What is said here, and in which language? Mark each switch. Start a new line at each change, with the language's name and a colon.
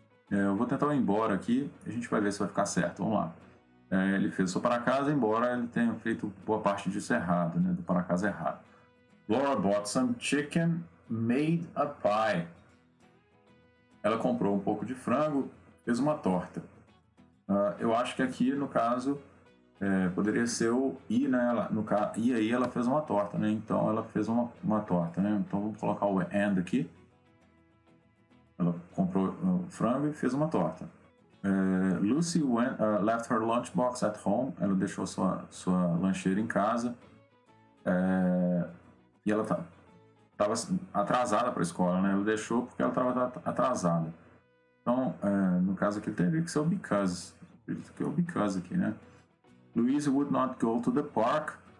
Portuguese: Eu vou tentar o embora aqui, a gente vai ver se vai ficar certo. Vamos lá. Ele fez o para casa, embora ele tenha feito boa parte disso errado, né? Do para casa errado.
English: Laura bought some chicken, made a pie.
Portuguese: Ela comprou um pouco de frango, fez uma torta. Eu acho que aqui, no caso, poderia ser o i, né? E aí ela fez uma torta, né? Então ela fez uma torta, né? Então vamos colocar o and aqui. Ela comprou o frango e fez uma torta.
English: Lucy left her lunchbox at home.
Portuguese: Ela deixou sua lancheira em casa. E ela estava atrasada para a escola, né? Ela deixou porque ela estava atrasada. Então, no caso aqui, teria que ser o because. Acredito que é o because aqui, né?
English: Louise would not go to the park.